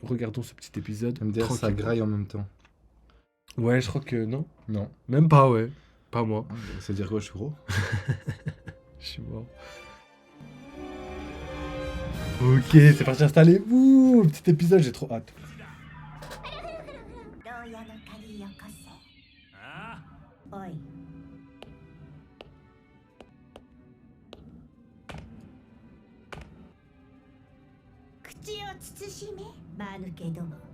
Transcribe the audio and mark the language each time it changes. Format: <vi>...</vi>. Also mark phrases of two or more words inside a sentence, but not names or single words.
<fr>Regardons ce petit épisode. MDR, ça graille en même temps. Ouais, je crois que non. Non. Même pas, ouais. Pas moi. Ça veut dire quoi, je suis gros? Je suis mort. Ok, c'est parti, installez-vous. Petit épisode, j'ai trop hâte.</fr> <ja>牢屋の鍵よこせ。あおい。口を慎め、間抜けども。</ja>